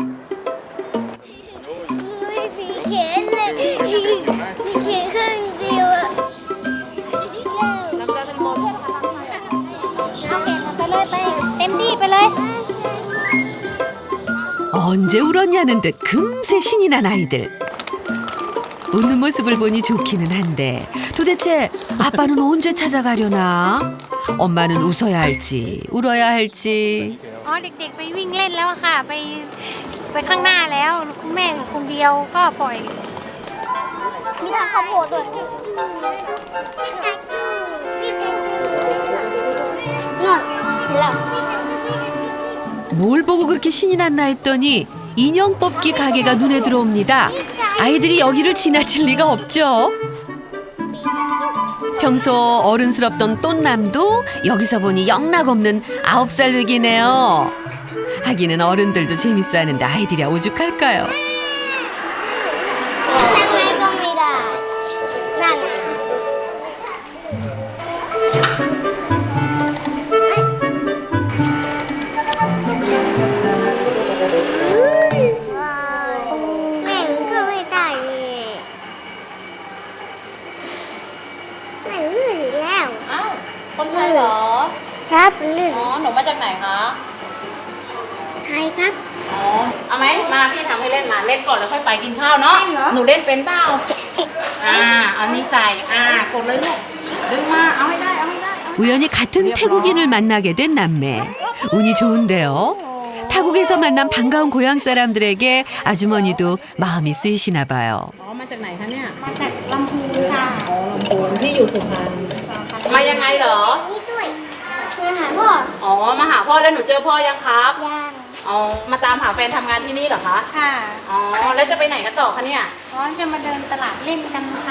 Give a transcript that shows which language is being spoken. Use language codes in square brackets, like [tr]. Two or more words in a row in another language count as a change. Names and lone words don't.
[ko] 언제 울었냐는 듯 금세 신이 난 아이들. 웃는 모습을 보니 좋기는 한데 도대체 아빠는 언제 찾아가려나? 엄마는 웃어야 할지 울어야 할지. [th] อ๋อเด็กๆไปวิ่งเล่นแล้วอะค่ะไปข้างหน้าแล้วคุณแม่อยู่คนเดียวก็ปล่อย มีทางข้าวโพดด้วยนู่นเห็นแล้ว [ko] 뭘 보고 그렇게 신이 났나 했더니 인형 뽑기 가게가 눈에 들어옵니다. 아이들이 여기를 지나칠 리가 없죠. 평소 어른스럽던 똠남도 여기서 보니 영락없는 9살 늑이네요. 하기는 어른들도 재밌어 하는데 아이들이야 오죽할까요? [th] นั่งไงก็ไม่ได้นั่น แม่งก็ไม่ได้เลยแม่งลื่นอีกแล้ว อ้าว คนไทยเหรอ ครับลื่น อ๋อ หนูมาจากไหนคะ ไทยครับ อ๋อ เอาไหม มาพี่ทำให้เล่นมา เล่นก่อนแล้วค่อยไปกินข้าวเนาะ หนูเล่นเป็นเปล่า เอานี้ใส่ กดเลยลูก ดึงมา เอาให้ได้ เอาให้ได้ เอา [ko] 우연히 같은 태국인을 만나게 된 남매. 운이 좋은데요. 타국에서 만난 반가운 고향 사람들에게 아주머니도 마음이 쓰이시나 봐요. [th] มาจากไหนคะเนี่ย มาจากลำพูนค่ะ อ๋อลำพูนพี่อยู่สุพรรณมายังไงเหรอ นี่ด้วยมาหาพ่อ อ๋อ มาหาพ่อแล้วหนูเจอพ่อยังครับ ยัง อ๋อ มาตามหาแฟนทำงานที่นี่เหรอคะ ค่ะ อ๋อ แล้วจะไปไหนกันต่อคะเนี่ย ร้อนจะมาเดินตลาดเล่นกันค่ะ